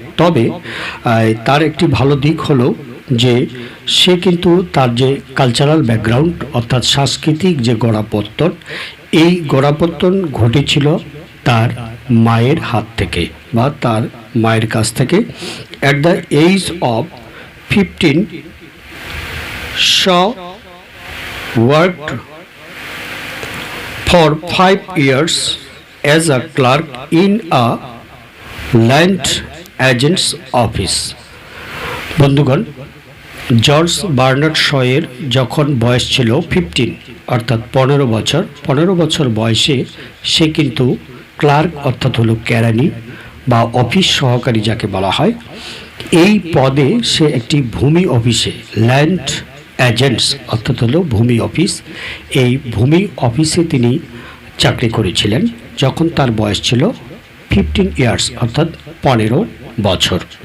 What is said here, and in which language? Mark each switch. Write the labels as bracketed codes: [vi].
[bn] তবে তার একটি ভালো দিক হলো যে সে কিন্তু তার যে কালচারাল ব্যাকগ্রাউন্ড অর্থাৎ সাংস্কৃতিক যে গোড়াপত্তন, এই গোড়াপত্তন ঘটেছিল তার মায়ের হাত থেকে বা তার মায়ের কাছ থেকে। [en] At the age of 15 Shaw worked for 5 years as a clerk in a land agent's office. [bn] বন্ধুগণ, জর্জ বার্নার্ড শয়ের যখন বয়স ছিল 15 অর্থাৎ 15 বছর বয়সে সে কিন্তু ক্লার্ক অর্থাৎ হলো কেরানি বা অফিস সহকারী যাকে বলা হয়, এই পদে সে একটি ভূমি অফিসে, ল্যান্ড এজেন্টস অর্থাৎ হলো ভূমি অফিস, এই ভূমি অফিসে তিনি চাকরি করেছিলেন যখন তার বয়স ছিল 15 ইয়ার্স অর্থাৎ 15 বছর।